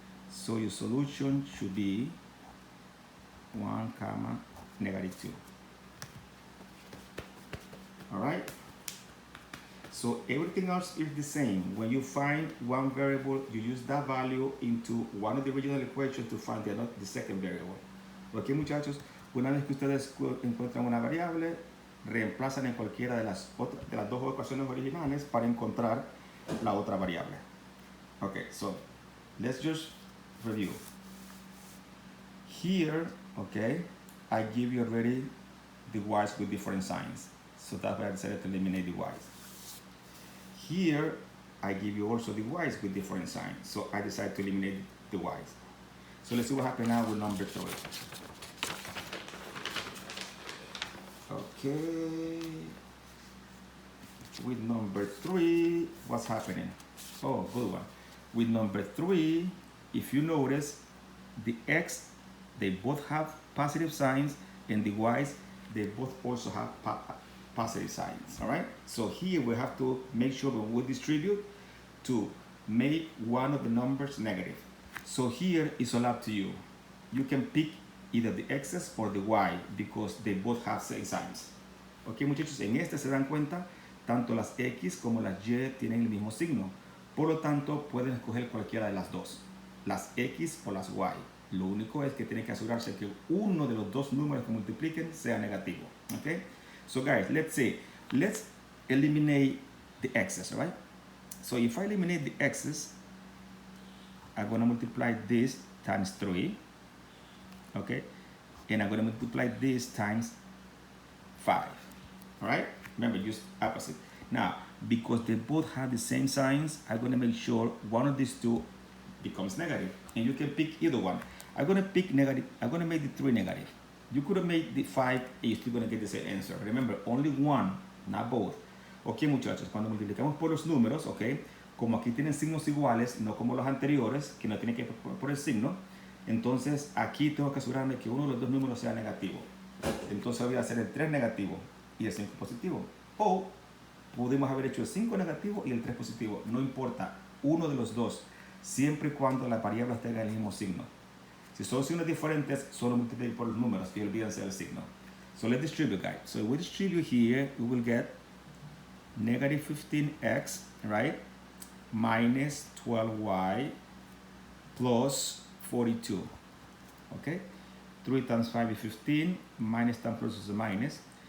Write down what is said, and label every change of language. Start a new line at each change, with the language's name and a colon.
English: So your solution should be 1 comma negative 2. All right? So everything else is the same. When you find one variable, you use that value into one of the original equations to find the second variable.
Spanish: Ok, muchachos, una vez que ustedes encuentran una variable, reemplazan en cualquiera de las dos ecuaciones originales para encontrar la otra variable.
English: Okay, so let's just review. Here, okay, I give you already the y's with different signs. So that's why I decided to eliminate the y's. Here, I give you also the y's with different signs. So I decided to eliminate the y's. So let's see what happens now with number 3. Okay. With number 3, what's happening? Oh, good one. With number 3, if you notice, the x, they both have positive signs, and the y's, they both also have positive signs, all right? So here we have to make sure when we distribute to make one of the numbers negative. So here it's all up to you. You can pick either the x's or the y because they both have same signs.
Spanish: Ok, muchachos, en este se dan cuenta, tanto las x como las y tienen el mismo signo. Por lo tanto, pueden escoger cualquiera de las dos, las x o las y. Lo único es que tienen que asegurarse que uno de los dos números que multipliquen sea negativo.
English: Okay? So guys, let's eliminate the x's, right? So if I eliminate the x's, I'm going to multiply this times 3, okay? And I'm going to multiply this times 5, all right? Remember, use opposite. Now, because they both have the same signs, I'm going to make sure one of these two becomes negative. And you can pick either one. I'm going to pick negative. I'm going to make the 3 negative. You could have made the 5 and you're still going to get the same answer. Remember, only one, not both.
Spanish: Ok, muchachos, cuando multiplicamos por los números, ok, como aquí tienen signos iguales, no como los anteriores, que no tienen que por el signo, entonces aquí tengo que asegurarme que uno de los dos números sea negativo. Entonces voy a hacer el 3 negativo y el 5 positivo. O pudimos haber hecho el 5 negativo y el 3 positivo. No importa, uno de los dos, siempre y cuando la variable tenga el mismo signo. Si son signos diferentes, solo multipliquen por los números y olvídense del signo.
English: So let's distribute, guys. So we distribute here, we will get negative 15x, right? Minus 12y plus 42, okay? 3 times 5 is 15, minus times plus is a minus.